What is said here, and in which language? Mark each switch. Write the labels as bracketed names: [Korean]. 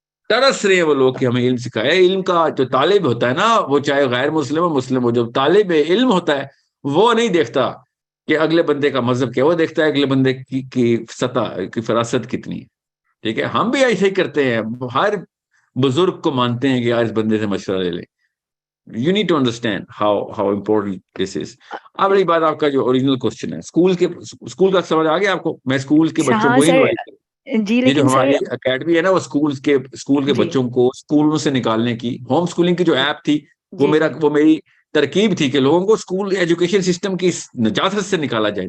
[Urdu] ترس رہے ہیں وہ لوگ کہ ہمیں علم سکھایا. علم کا جو طالب ہوتا ہے نا, وہ چاہے غیر مسلم ہو مسلم ہو, جو طالب علم ہوتا ہے وہ نہیں دیکھتا کہ اگلے بندے کا مذہب کیا, وہ دیکھتا ہے اگلے بندے کی سطح کی فراست کتنی ہے. ٹھیک ہے, ہم بھی ایسے ہی کرتے ہیں, ہر بزرگ کو مانتے ہیں کہ یار اس بندے سے مشورہ لے لیں. [English] You need to understand how important this is. [Urdu] اب رہی بات آپ کا جو اوریجنل کوشچن ہے, اسکول کا سمجھ آ گیا آپ کو. میں اسکول کے بچوں کو ہی انوائٹ کروں. جی یہ جو لیکن سر ہماری اکیڈمی ہے نا, وہ اسکول کے جی بچوں کو اسکولوں سے نکالنے کی, ہوم اسکولنگ کی جو ایپ تھی جی وہ میری ترکیب تھی کہ لوگوں کو اسکول ایجوکیشن سسٹم کی نجاست سے نکالا جائے.